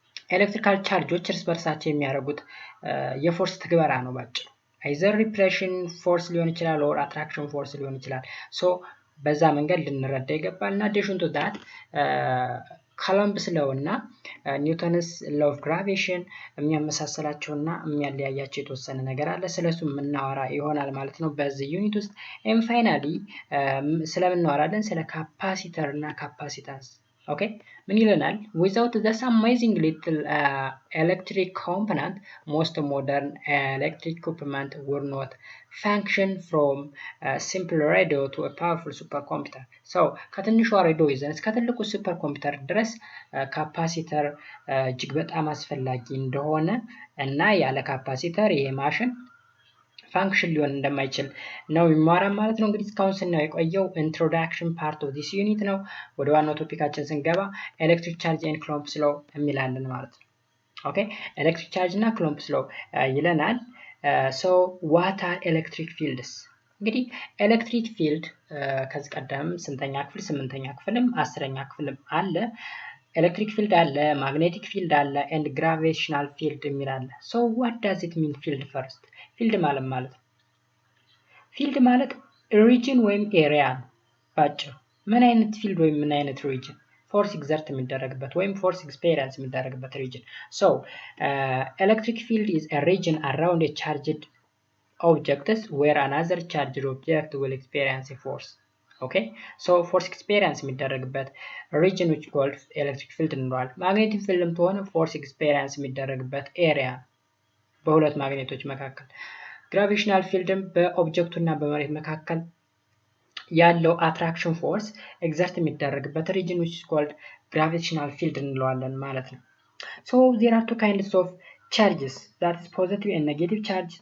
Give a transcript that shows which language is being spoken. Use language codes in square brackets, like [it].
[am] ኤሌክትሪካል ቻርጆች እርስ በርሳቸው የሚያደርጉት የፎርስ ትግበራ ነው ባጭሩ። አይዘር ሪፕሬሽን ፎርስ ሊሆን ይችላል ኦር አትራክሽን ፎርስ ሊሆን ይችላል። ሶ በዛ መንገድ ልንረዳ ይገባል። እና ዴሽን ቱ ዳት ኮሎምብስ ሎው እና ኒውተንስ ሎው ኦፍ ግራቪቴሽን የሚያመሳሰላቸውና የሚያለያያቸው የተወሰነ ነገር አለ። ስለሱ የምናወራ ይሆናል ማለት ነው በዚህ ዩኒት ውስጥ። ኤም ፋይናሊ ስለምናወራለን ስለ ካፓሲተር እና ካፓሲታንስ። ኦኬ ምን ይለናል? [en] without this amazing little electric component most modern electric equipment would not function from simple radio to a powerful supercomputer. [am] so ከትንሿ ሬዲዮ ይዘን እስከ ትልቁ ሱፐር ኮምፒውተር ድረስ ካፓሲተር እጅግ በጣም አስፈላጊ እንደሆነ እና ያለ ካፓሲተር ይሄ ማሽን ፋንክሽን ሊሆን እንደማይችል ነው የሚማራን ማለት ነው። እንግዲህ እስካሁን ስናየው የቆየው ኢንትሮዳክሽን ፓርት ኦፍ ዲስ ዩኒት ነው። ወደ ዋናው ቶፒካችን ስንገባ ኤሌክትሪክ ቻርጅ ኤንድ ክሎምፕስ ሎው የሚላለን ማለት ነው። ኦኬ ኤሌክትሪክ ቻርጅ እና ክሎምፕስ ሎው ይለናል። [en] ሶ ዋት አር ኤሌክትሪክ ፊልድስ? [am] እንግዲህ ኤሌክትሪክ ፊልድ ከዚህ ቀደም ስንተኛ ክፍል 8ኛ ክፍልም 10ኛ ክፍልም አለ። ኤሌክትሪክ ፊልድ አለ፣ ማግኔቲክ ፊልድ አለ [en] and gravitational field [am] የሚል አለ። [en] so what does it mean field first? [am] ፊልድ ማለት ነው ፊልድ ማለት ሪጅን ወይም ኤሪያ ነው ባጭሩ። ምን አይነት ፊልድ ወይም ምን አይነት ሪጅን? ፎርስ ኤግዘርት የሚደረግበት ወይም ፎርስ ኤክስፔሪየንስ የሚደረግበት ሪጅን። [en] so electric field is a region around a charged objects where another charged object will experience a force. okay so force experience [am] የሚደረግበት [en] region which called electric field [am] እንለዋለን። [en] magnetic field [am] ተሆነ [en] force experience [am] የሚደረግበት ኤሪያ በሁለት ማግኔቶች መካከል። [en] gravitational field [am] በኦብጀክቱ እና በመሬት መካከል ያለው [en] attraction force exert የሚደረግበት region which is called gravitational field [am] እንለዋለን ማለት ነው። [en] so there are two kinds of charges, that is positive and negative charge.